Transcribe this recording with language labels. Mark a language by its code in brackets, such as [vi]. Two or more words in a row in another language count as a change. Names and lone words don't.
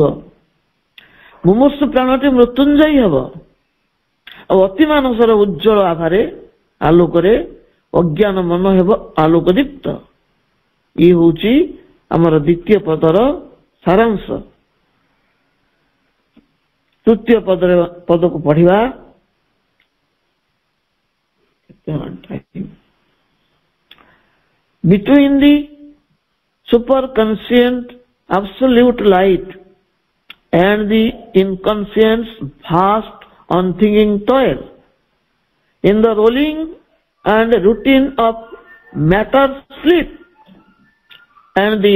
[or] ମୁମୂର୍ଷୁ ପ୍ରାଣଟି ମୃତ୍ୟୁଞ୍ଜୟୀ ହେବ ଆଉ ଅତିମାନସର ଉଜ୍ଜ୍ୱଳ ଆଭାରେ ଆଲୋକରେ ଅଜ୍ଞାନ ମନ ହେବ ଆଲୋକ ଦୀପ୍ତ। ଇଏ ହଉଛି ଆମର ଦ୍ୱିତୀୟ ପଦର ସାରାଂଶ। ତୃତୀୟ ପଦକୁ ପଢିବା। [en] Between the superconscient absolute light and the inconscient's vast unthinking toil, in the rolling and routine of matter sleep, and